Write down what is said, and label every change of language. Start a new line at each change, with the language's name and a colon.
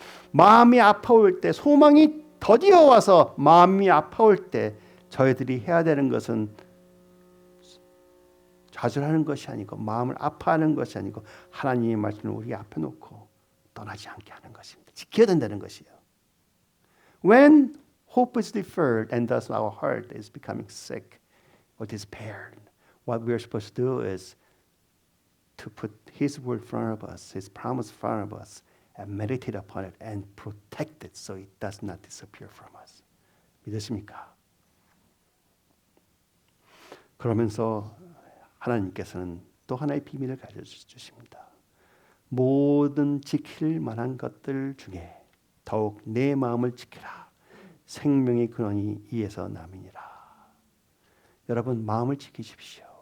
Korean: 마음이 아파올 때 소망이 더디어 와서 마음이 아파올 때 저희들이 해야 되는 것은 좌절하는 것이 아니고 마음을 아파하는 것이 아니고 하나님의 말씀을 우리 앞에 놓고 떠나지 않게 하는 것입니다. 지켜야 된다는 것이에요.
English: When hope is deferred and thus our heart is becoming sick or despaired, what we are supposed to do is to put His word in front of us, His promise in front of us, and meditate upon it and protect it so it does not disappear from us.
Korean: 믿으십니까? 그러면서 하나님께서는 또 하나의 비밀을 가르쳐주십니다. 모든 지킬 만한 것들 중에 더욱 내 마음을 지키라. 생명의 근원이 이에서 남이니라. 여러분 마음을 지키십시오.